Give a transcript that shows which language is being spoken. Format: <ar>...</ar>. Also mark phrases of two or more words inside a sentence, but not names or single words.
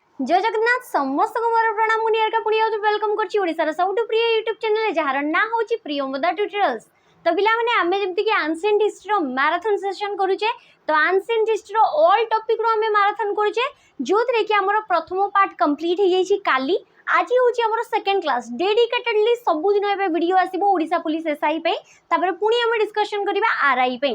<or>ଜୟ ଜଗନ୍ନାଥ ସମସ୍ତ କୁ ମୋର ପ୍ରଣାମ ମୁନିଅର କା ପୁଣି ୱେଲକମ କରଛି ଓଡ଼ିଶା ସବୁଠୁ ପ୍ରିୟ</or> <en>YouTube channel</en> <or>ଯାର ନା ହେଉଛି ପ୍ରିୟମଦା ଟ୍ୟୁଟୋରିଆଲ୍ସ। ତ ପିଲା ମାନେ ଆମେ ଯେମିତି କି</or> <en>ancient history</en> <or>ର</or> <en>marathon session</en> <or>କରୁଛେ। ତ</or> <en>ancient history</en> <or>ର</or> <en>all topic</en> <or>ର ଆମେ ମାରାଥନ କରୁଛେ ଯେଉଁଥିରେ କି ହମର ପ୍ରଥମ</or> <en>part complete</en> <or>ହୋ ଯାଇଛି କାଲି। ଆଜି ହେଉଛି ହମର</or> <en>second class dedicatedly</en> <or>ସବୁ ଦିନ ଏବେ ଭିଡିଓ ଆସିବ ଓଡ଼ିଶା ପୁଲିସ ଏସଆଇ ପେ ତାପରେ ପୁଣି ହମ ଡିସକସନ କରିବା ଆରଆଇ ପେ।</or>